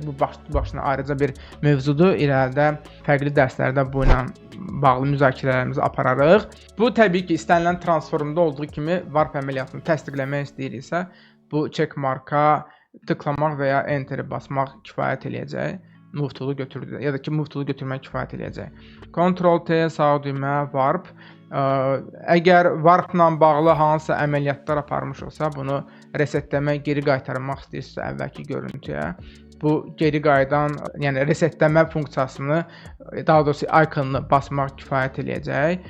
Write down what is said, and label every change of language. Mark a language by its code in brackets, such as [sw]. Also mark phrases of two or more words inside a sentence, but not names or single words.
[az] Bu başına ayrıca bir mövzudur. İrəlidə fərqli dərslərdə bu ilə bağlı müzakirələrimizi apararıq. Bu təbii ki, istənilən transformda olduğu kimi Warp əməliyyatını təsdiqləmək istəyiriksə, bu check marka tıklamaq və ya Enter-i basmaq kifayət eləyəcək. [en] Move tool- [az] u götürdü ya da ki, [en] Move tool- [az] u götürmək kifayət eləyəcək. Ctrl+T sağ düymə Warp. Əgər Warp-la bağlı hansısa əməliyyatlar aparmışıqsa, bunu resetləmək, geri qaytarmaq istəyirsə əvvəlki görüntüyə, bu geri qayıdan, yəni resetləmə funksiyasını, daha doğrusu ikonunu basmaq kifayət eləyəcək.